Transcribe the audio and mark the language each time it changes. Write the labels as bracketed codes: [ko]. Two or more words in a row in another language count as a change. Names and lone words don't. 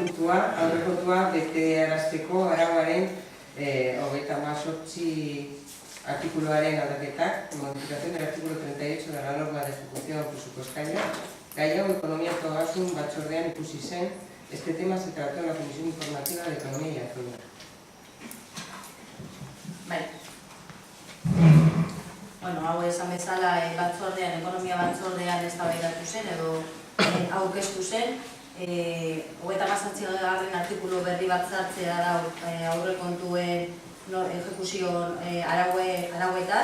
[eu] aurrekontua betearazteko arauaren 38 artikuluaren aldaketak, [es] modificación del artículo 38 de la norma de ejecución presupuestaria. [eu] Gai hau ekonomia eta ogasun batzordean ikusi zen. [es] Este tema se trató en la Comisión Informativa de Economía y Hacienda. [eu] Bai. [es] Bueno, [eu] hau esan bezala batzordean, ekonomia batzordean eztabaidatu zen edo aurkeztu zen. 37. artikulu berri bat sartzea da aurrekontuen ejekuzio arauetan.